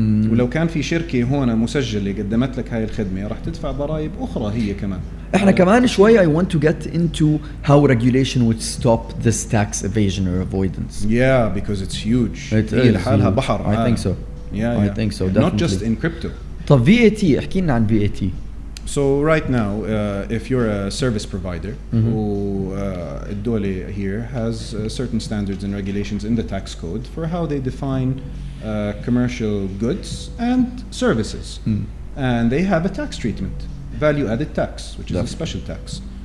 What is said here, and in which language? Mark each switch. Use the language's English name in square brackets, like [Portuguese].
[Arabic] ولو كان في شركة هون مسجلة قدمت لك هاي الخدمة راح تدفع ضرائب أخرى هي كمان. احنا كمان شوي [English] I want to get into how regulation would stop this tax evasion or avoidance. Yeah, because it's huge. [Arabic] هي لحالها بحر. [English] I think so. Yeah, I think so. Definitely. Not just in crypto. [Arabic] طب VAT احكي لنا عن VAT. [English] So right now, if you're a service provider, الدولة here has certain standards and regulations in the tax code for how they define commercial goods and services. And they have a tax treatment, value-added tax, which is a special tax.